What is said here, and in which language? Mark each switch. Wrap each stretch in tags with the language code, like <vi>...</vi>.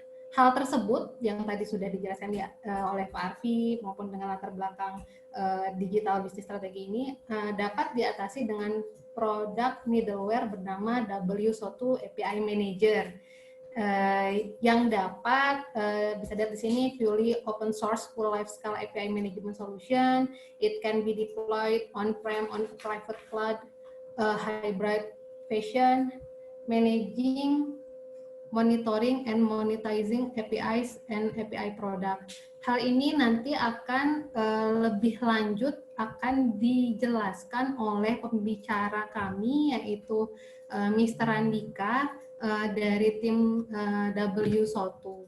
<id>Hal tersebut yang tadi sudah dijelaskan oleh Pak Arfi maupun dengan latar belakang digital business strategi ini dapat diatasi dengan produk middleware bernama WSO2 API Manager yang dapat bisa dilihat di sini</id> <en>purely open source full life scale API management solution. It can be deployed on-prem, on private cloud, hybrid fashion, managing, monitoring and monetizing APIs and API product.</en> <id>Hal ini nanti akan lebih lanjut akan dijelaskan oleh pembicara kami yaitu Mr. Randika dari tim WSO2.</id>